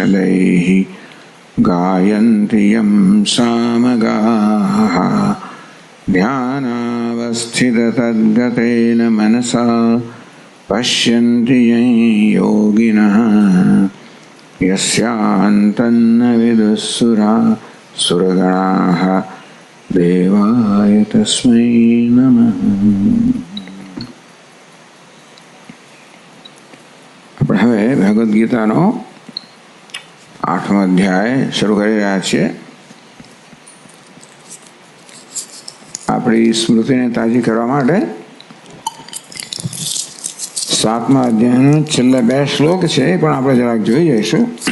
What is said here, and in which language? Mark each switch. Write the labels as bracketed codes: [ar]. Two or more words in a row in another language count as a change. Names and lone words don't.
[sa] साङ्गपदक्रमोपनिषदैः गायन्ति यं सामगाः ध्यानावस्थिततद्गतेन मनसा पश्यन्ति यं योगिनः यस्यान्तन्न विदुःसुरा सुरगणाः देवाय तस्मै नमः. [gu] આપણે હવે ભગવદ્ ગીતાનો 8મો અધ્યાય શરૂ કરી રહ્યા છીએ. આપણી સ્મૃતિને તાજી કરવા માટે 7મા અધ્યાયનો છેલ્લા 2 શ્લોક છે, પણ આપણે જરાક જોઈ જઈશું.